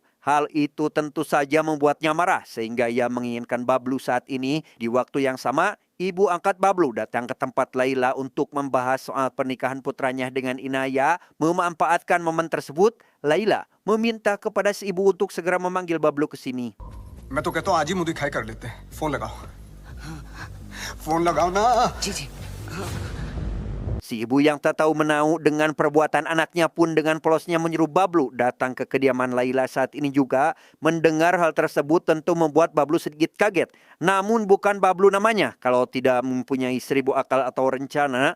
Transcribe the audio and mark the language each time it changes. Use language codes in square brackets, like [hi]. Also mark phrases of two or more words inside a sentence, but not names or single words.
[id] Hal itu tentu saja membuatnya marah sehingga ia menginginkan Bablu saat ini. Di waktu yang sama, ibu angkat Bablu datang ke tempat Laila untuk membahas soal pernikahan putranya dengan Inaya. Memanfaatkan momen tersebut, Laila meminta kepada si ibu untuk segera memanggil Bablu ke sini. [hi] मैं तो कहता हूँ आज ही मुंह दिखाई कर लेते हैं. फोन लगाओ. फोन लगाओ ना. [id] Si ibu yang tak tahu menau dengan perbuatan anaknya pun dengan polosnya menyuruh Bablu datang ke kediaman Laila saat ini juga. Mendengar hal tersebut tentu membuat Bablu sedikit kaget. Namun bukan Bablu namanya kalau tidak mempunyai 1000 akal atau rencana.